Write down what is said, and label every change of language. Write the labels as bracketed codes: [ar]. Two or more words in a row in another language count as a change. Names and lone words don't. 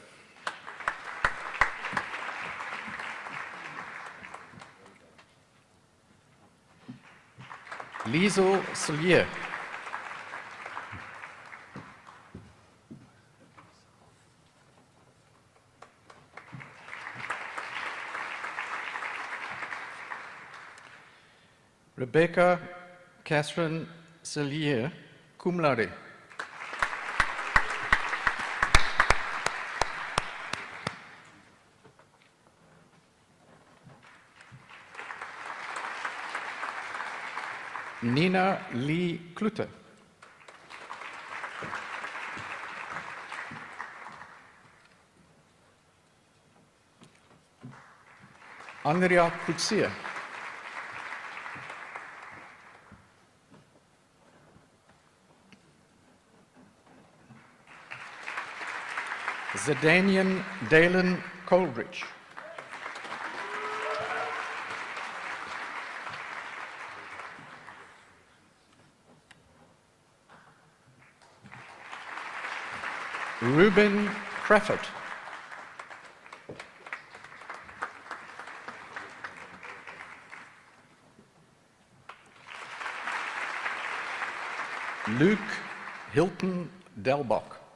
[en] Liesel Soulier. Rebecca Catherine Soulier, [la] cum laude. [en] Nina Lee Klute. Andrea Kutsia. Zedanian Dalen Coleridge. Ruben Crawford. Luke Hilton Delbach.